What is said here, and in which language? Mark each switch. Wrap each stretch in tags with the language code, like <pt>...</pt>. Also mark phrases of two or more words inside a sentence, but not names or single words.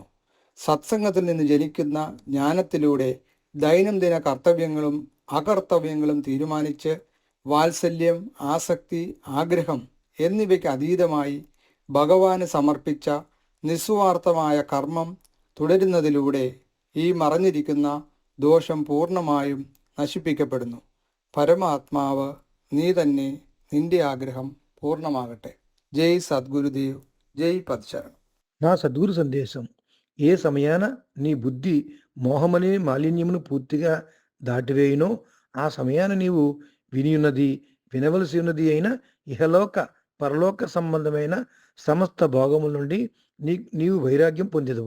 <ml>സത്സംഗത്തിൽ നിന്ന് ജനിക്കുന്ന ജ്ഞാനത്തിലൂടെ ദൈനംദിന കർത്തവ്യങ്ങളും അകർത്തവ്യങ്ങളും തീരുമാനിച്ച് വാത്സല്യം, ആസക്തി, ആഗ്രഹം എന്നിവയ്ക്ക് അതീതമായി ഭഗവാന് സമർപ്പിച്ച നിസ്വാർത്ഥമായ കർമ്മം തുടരുന്നതിലൂടെ ഈ മറഞ്ഞിരിക്കുന്ന ദോഷം പൂർണ്ണമായും നശിപ്പിക്കപ്പെടുന്നു. പരമാത്മാവ് നീ തന്നെ, നിന്റെ ആഗ്രഹം പൂർണ്ണമാഗട്ടെ.</ml> <te>జై సద్గురుదేవ్, జై పద్శరణం. నా సద్గురు సందేశం. ఏ సమయాన నీ బుద్ధి మోహమనే మాలిన్యమును పూర్తిగా దాటివేయునో ఆ సమయాన నీవు వినియున్నది, వినవలసి ఉన్నది అయిన ఇహలోక పరలోక సంబంధమైన సమస్త భోగముల నుండి నీవు వైరాగ్యం పొందెదవు.</te>